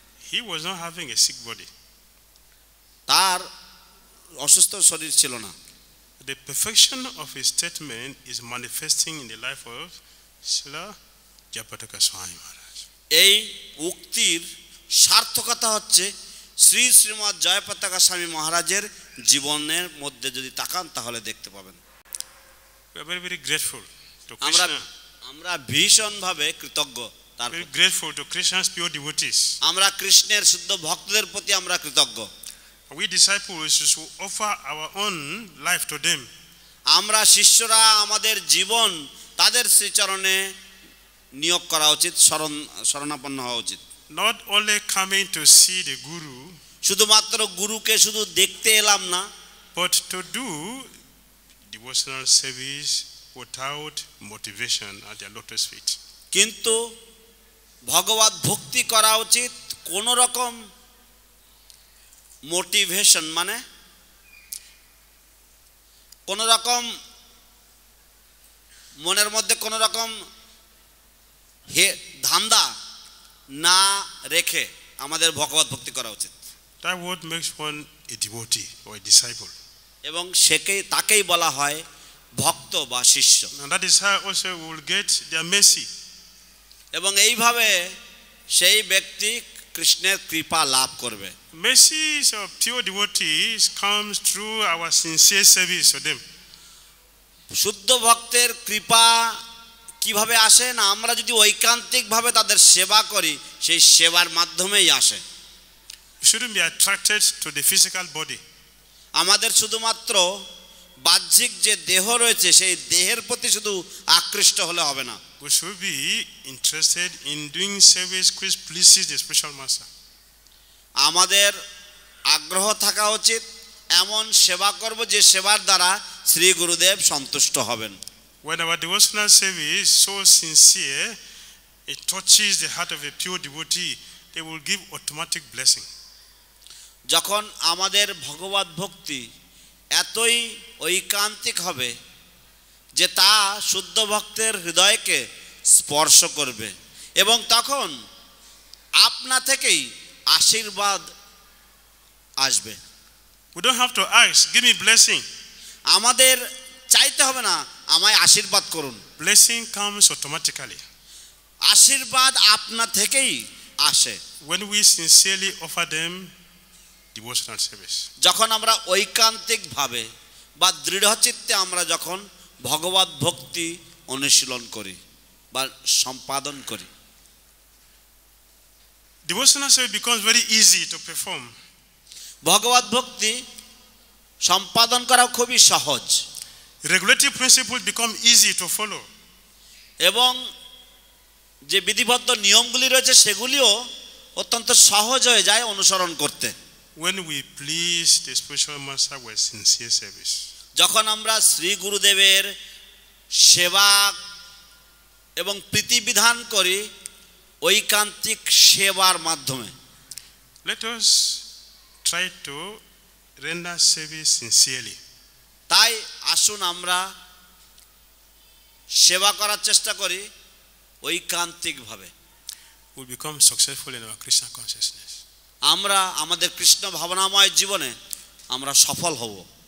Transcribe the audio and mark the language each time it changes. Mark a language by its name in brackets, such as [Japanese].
[English] He was not having a sick body. [Bangla] তার অসুস্থ শরীর ছিল না। [English] The perfection of his statement is manifesting in the life of Srila Jayapataka Swami Maharaj. [Bangla] এই উক্তির সার্থকতা হচ্ছে শ্রী শ্রীমৎ জয়পতাকা স্বামী মহারাজের জীবনের মধ্যে যদি তাকান তাহলে দেখতে পাবেন। [English] We are very, very grateful to [Bangla] আমরা [English] Krishna. [Bangla] আমরা ভীষণভাবে কৃতজ্ঞ তার [English] Very [Bangla] প্রতি। [English] grateful to Krishna's pure devotees. [Bangla] আমরা কৃষ্ণের শুদ্ধ ভক্তদের প্রতি আমরা কৃতজ্ঞ। [English] We disciples should offer our own life to them. [Bangla] আমরা শিষ্যরা আমাদের জীবন তাদের শ্রীচরণে নিয়োগ করা উচিত, শরণাপন্ন হওয়া উচিত। [English] Not only coming to see the Guru, [Bangla] শুধুমাত্র গুরুকে শুধু দেখতে এলাম না, [English] but to do devotional service without motivation at their lotus feet. [Bangla] কিন্তু ভগবত ভক্তি করা উচিত কোন রকম মোটিভেশন, মানে কোন রকম মনের মধ্যে কোন রকম ধান্দা না রেখে আমাদের ভগবত ভক্তি করা উচিত। [English] That word makes one a devotee or a disciple. [Bangla] এবং তাকেই বলা হয় ভক্ত বা শিষ্য। [English] And that is how also we will get their mercy. [Bangla] এবং এইভাবে সেই ব্যক্তি কৃষ্ণের কৃপা লাভ করবে। [English] Mercy of pure devotees comes through our sincere service to them. [Bangla] শুদ্ধ ভক্তের কৃপা কিভাবে আসে না, আমরা যদি ঐকান্তিকভাবে তাদের সেবা করি সেই সেবার মাধ্যমেই আসে। [English] We shouldn't be attracted to the physical body. [Bangla] আমাদের শুধুমাত্র বাহ্যিক যে দেহ রয়েছে সেই দেহের প্রতি শুধু আকৃষ্ট হলে হবে না। [English] We should be interested in doing service which pleases the spiritual master. [Bangla] আমাদের আগ্রহ থাকা উচিত এমন সেবা করব যে সেবার দ্বারা শ্রী গুরুদেব সন্তুষ্ট হবেন। [English] When our devotional service is so sincere, it touches the heart of a pure devotee, they will give automatic blessing. [Bangla] যখন আমাদের ভগবত ভক্তি এতই ঐকান্তিক হবে যে তা শুদ্ধ ভক্তের হৃদয়কে স্পর্শ করবে এবং তখন আপনা থেকেই আশীর্বাদ আসবে। [English] We don't have to ask, give me blessing. [Bangla] আমাদের চাইতে হবে না আমায় আশীর্বাদ করুন। [English] Blessing comes automatically. [Bangla] আশীর্বাদ আপনা থেকেই আসে [English] When we sincerely offer them devotional service. [Bangla] যখন আমরা ঐকান্তিক ভাবে বা দৃঢ়চিত্তে আমরা যখন ভগবত ভক্তি অনুশীলন করি বা সম্পাদন করি। [English] Devotional service becomes very easy to perform. [Bangla] ভগবত ভক্তি সম্পাদন করা খুবই সহজ। [English] Regulative principles become easy to follow. [Bangla] এবং যে বিধিবদ্ধ নিয়মগুলি রয়েছে সেগুলিও অত্যন্ত সহজ হয়ে যায় অনুসরণ করতে। [English] When we please the spiritual master with sincere service. [Bangla] যখন আমরা শ্রী গুরুদেবের সেবা এবং প্রীতিবিধান করি ঐকান্তিক সেবার মাধ্যমে। [English] Let us try to render service sincerely. [Bangla] তাই আসুন আমরা সেবা করার চেষ্টা করি ঐকান্তিকভাবে। [English] We become successful in our Krishna consciousness. [Bangla] আমরা আমাদের কৃষ্ণ ভাবনাময় জীবনে আমরা সফল হব।